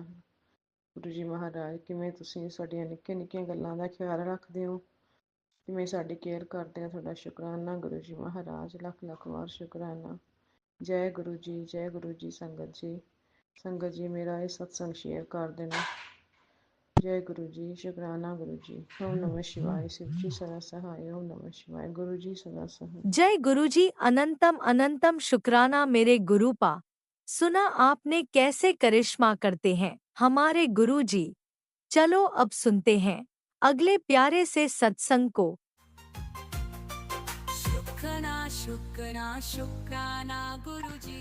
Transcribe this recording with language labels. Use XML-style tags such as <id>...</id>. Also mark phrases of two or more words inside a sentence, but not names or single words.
<pa>ਗੁਰੂ ਜੀ ਮਹਾਰਾਜ, ਕਿਵੇਂ ਤੁਸੀਂ ਸਾਡੀਆਂ ਨਿੱਕੀਆਂ ਨਿੱਕੀਆਂ ਗੱਲਾਂ ਦਾ ਖਿਆਲ ਰੱਖਦੇ ਹੋ। ਕਿਵੇਂ ਸਾਡੀ ਕੇਅਰ ਕਰਦੇ ਆ। ਤੁਹਾਡਾ ਸ਼ੁਕਰਾਨਾ ਗੁਰੂ ਜੀ ਮਹਾਰਾਜ, ਲੱਖ ਲੱਖ ਵਾਰ ਸ਼ੁਕਰਾਨਾ। ਜੈ ਗੁਰੂ ਜੀ, ਜੈ ਗੁਰੂ ਜੀ। ਸੰਗਤ ਜੀ ਮੇਰਾ ਇਹ ਸਤਸੰਗ ਸ਼ੇਅਰ ਕਰ ਦੇਣਾ। ਜੈ ਗੁਰੂ ਜੀ, ਸ਼ੁਕਰਾਨਾ ਗੁਰੂ ਜੀ।</pa> <sa>ਓਮ ਨਮः शिवाय।</sa> <hi>शिव जी सदा सहाय।</hi> <sa>ओम नमः शिवाय।</sa> <hi>गुरु जी सदा सहाय। जय गुरु जी। अनंतम अनंतम शुक्राना मेरे गुरु पा। सुना आपने कैसे करिश्मा करते हैं हमारे गुरु जी। चलो अब सुनते हैं अगले प्यारे से सत्संग को। शुक्राना शुक्राना शुक्राना गुरुजी।</hi>